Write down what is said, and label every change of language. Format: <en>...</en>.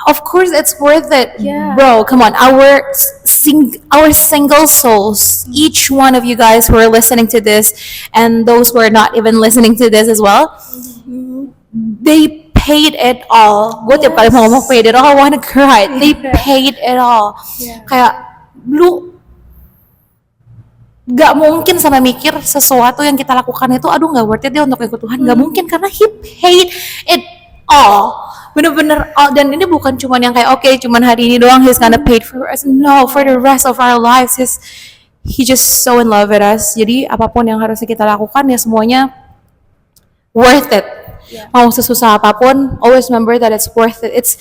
<en>Of course, it's worth it, Yeah. bro. Come on, our single souls. Each one of you guys who are listening to this, and those who are not even listening to this as well, they paid it all.</en> <id>Gue tiap kali mau ngomong</id> <en>paid it all, I wanna cry. They paid it all.</en> <id>Kayak lu gak mungkin sampai mikir sesuatu yang kita lakukan itu aduh gak worth it deh untuk ikut Tuhan. Gak mungkin karena</id> <en>He paid it all.</en> <id>Bener-bener</id> <en>all.</en> <id>Dan ini bukan cuman yang kayak oke, cuman hari ini doang</id> <en>He's gonna pay for us. No, for the rest of our lives He just so in love with us.</en> <id>Jadi apapun yang harus kita lakukan ya semuanya worth it. Mau sesusah apapun,</id> <en>always remember that it's worth it.</en>